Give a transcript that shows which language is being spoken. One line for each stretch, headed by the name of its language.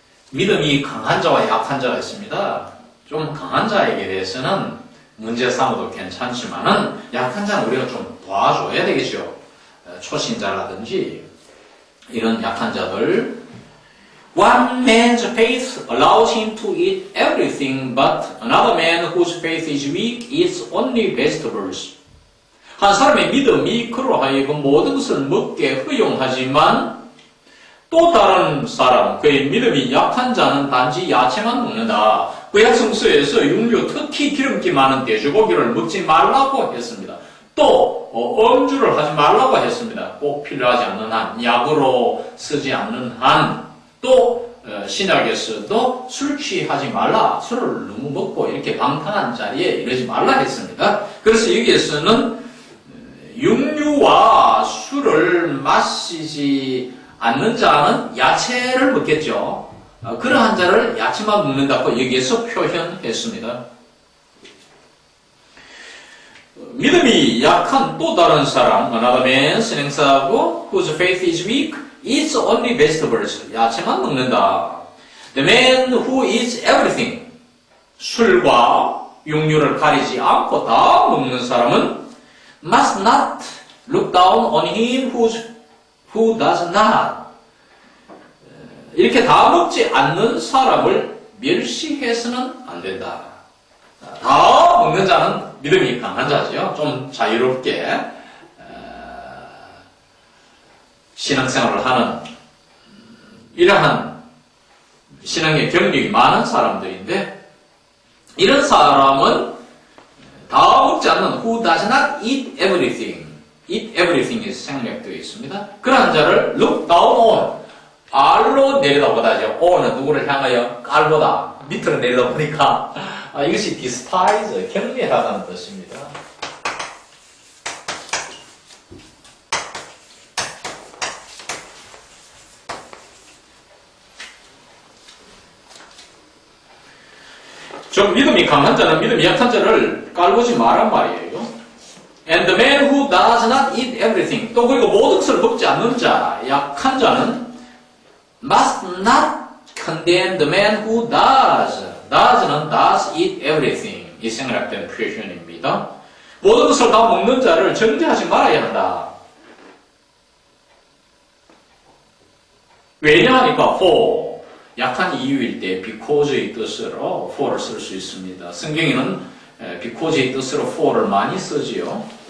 Korean: 믿음이 강한 자와 약한 자가 있습니다. 좀 강한 자에게 대해서는 문제 삼아도 괜찮지만은 약한 자는 우리가 좀 도와줘야 되겠죠. 초신자라든지 이런 약한 자들.
English: One man's faith allows him to eat everything, but another man whose faith is weak eats only vegetables.
Korean: 한 사람의 믿음이 그로 하여금 모든 것을 먹게 허용하지만 또 다른 사람, 그의 믿음이 약한 자는 단지 야채만 먹는다. 구약 성서에서 육류, 특히 기름기 많은 돼지고기를 먹지 말라고 했습니다. 또 음주를 하지 말라고 했습니다. 꼭 필요하지 않는 한, 약으로 쓰지 않는 한, 또 신약에서도 술 취하지 말라. 술을 너무 먹고 이렇게 방탕한 자리에 이러지 말라 했습니다. 그래서 여기에서는 육류와 술을 마시지 않는 자는 야채를 먹겠죠. 그러한 자를 야채만 먹는다고 여기에서 표현했습니다. 믿음이 약한 또 다른 사람,
English: another man,
Korean: 선행사하고
English: whose faith is weak, eats only vegetables.
Korean: 야채만 먹는다.
English: The man who eats everything.
Korean: 술과 육류를 가리지 않고 다 먹는 사람은
English: must not look down on him who does not.
Korean: 이렇게 다 먹지 않는 사람을 멸시해서는 안 된다. 다 먹는 자는 믿음이 강한 자죠. 좀 자유롭게 신앙생활을 하는 이러한 신앙의 경력이 많은 사람들인데 이런 사람은 다 먹지 않는
English: who does not eat everything. eat everything
Korean: 이 생략되어 있습니다. 그러한 자를 look down on. R로 내려다보다죠. O는 누구를 향하여? 깔보다. 밑으로 내려다보니까 이것이 despise, 경멸하다는 뜻입니다. 좀 믿음이 강한 자는 믿음이 약한 자를 깔보지 말란 말이에요.
English: And the man who does not eat everything.
Korean: 또 그리고 모든 것을 먹지 않는 자, 약한 자는
English: must not condemn the man who does. does는 does eat everything.
Korean: 이 생략된 표현입니다. 모든 것을 다 먹는 자를 정죄하지 말아야 한다. 왜냐하니까 for. 약한 이유일 때 because의 뜻으로 for를 쓸 수 있습니다. 성경에는 because의 뜻으로 for를 많이 쓰지요.